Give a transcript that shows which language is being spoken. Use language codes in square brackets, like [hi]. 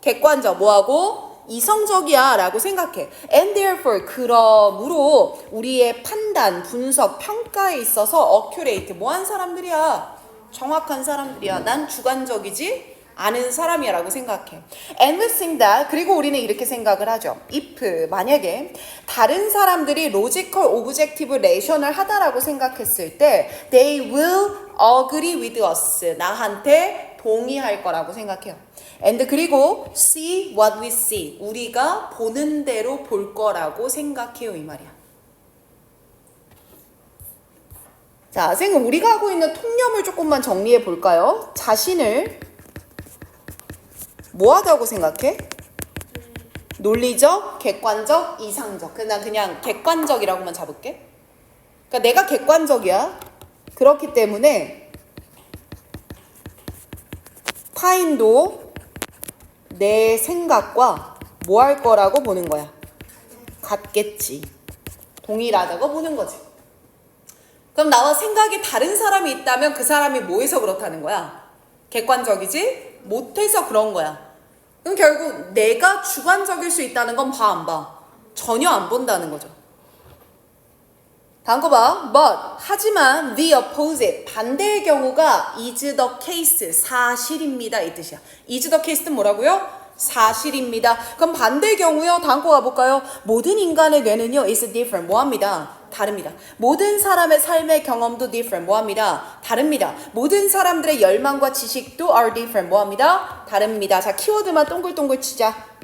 [ko] 객관적, 뭐하고? 이성적이야 라고 생각해. [en] And therefore, [ko] 그러므로 우리의 판단, 분석, 평가에 있어서 accurate, 뭐한 사람들이야? 정확한 사람들이야. 난 주관적이지 않은 사람이야 라고 생각해. [en] And we think that, [ko] 그리고 우리는 이렇게 생각을 하죠. [en] if, [ko] 만약에 다른 사람들이 [en] logical, objective, rational [ko] 하다라고 생각했을 때 [en] they will agree with us. [ko] 나한테 동의할 거라고 생각해요. [en] And [ko] 그리고 [en] see what we see. [ko] 우리가 보는 대로 볼 거라고 생각해요. 이 말이야. 자, 선생님 우리가 하고 있는 통념을 조금만 정리해 볼까요? 자신을 뭐 하다고 생각해? 논리적, 객관적, 이상적. 그냥 객관적이라고만 잡을게. 그러니까 내가 객관적이야. 그렇기 때문에 타인도 내 생각과 뭐 할 거라고 보는 거야? 같겠지. 동일하다고 보는 거지. 그럼 나와 생각이 다른 사람이 있다면 그 사람이 뭐해서 그렇다는 거야? 객관적이지? 못해서 그런 거야. 그럼 결국 내가 주관적일 수 있다는 건 봐, 안 봐? 전혀 안 본다는 거죠. 다음 거 봐. [en] But, [ko] 하지만 [en] the opposite, [ko] 반대의 경우가 [en] is the case, [ko] 사실입니다. 이 뜻이야. [en] is the case [ko] 는 뭐라고요? 사실입니다. 그럼 반대의 경우요. 다음 거 가볼까요? 모든 인간의 뇌는요 [en] is different, [ko] 뭐합니다? 다릅니다. 모든 사람의 삶의 경험도 different, 뭐합니다? 다릅니다. 모든 사람들의 열망과 지식도 [en] are different, [ko] 뭐합니다? 다릅니다. 자, 키워드만 동글동글 치자.